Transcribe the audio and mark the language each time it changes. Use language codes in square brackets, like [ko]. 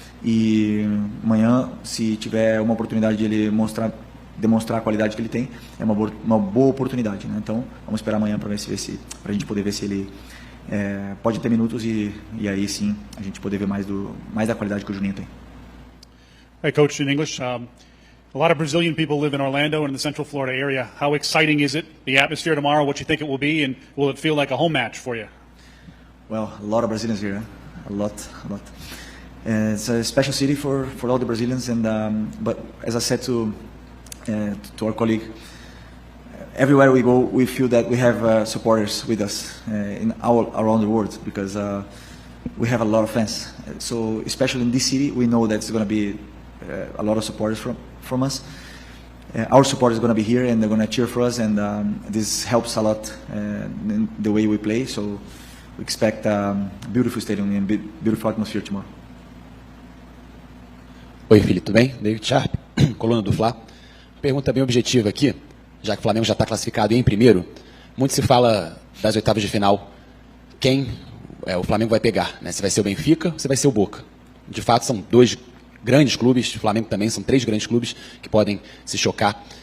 [pt] E amanhã, se tiver uma oportunidade de ele demonstrar a qualidade que ele tem, é uma boa oportunidade, né? Então, vamos esperar amanhã para a gente poder ver se ele pode ter minutos e aí sim a gente poder ver mais da qualidade que o Juninho tem. [en] Hey, Coach, in English. A lot of Brazilian people live in Orlando and in the Central Florida area. How exciting is it? The atmosphere tomorrow, what you think it will be, and will it feel like a home match for you? Well, a lot of Brazilians here, a lot. It's a special city for all the Brazilians, and but as I said to our colleague, everywhere we go, we feel that we have supporters with us in all around the world, because we have a lot of fans. So especially in this city, we know that it's going to be a lot of supporters from us. Our support is going to be here, and they're going to cheer for us, and this helps a lot in the way we play. So we expect a beautiful stadium and beautiful atmosphere tomorrow. [pt] Oi, Felipe, tudo bem? David Sharp, coluna do Fla. Pergunta bem objetiva aqui, já que o Flamengo já está classificado em primeiro. Muito se fala das oitavas de final. Quem o Flamengo vai pegar, né? Se vai ser o Benfica ou se vai ser o Boca. De fato, são dois grandes clubes, o Flamengo também, são três grandes clubes que podem se chocar.